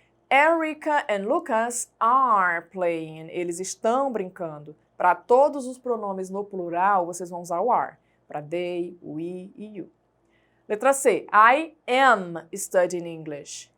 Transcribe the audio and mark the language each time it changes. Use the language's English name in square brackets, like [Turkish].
[English] Erica and Lucas are playing. [Portuguese] Eles estão brincando. Para todos os pronomes no plural, vocês vão usar o are. Para they, we e you. Letra C, [English] I am studying English.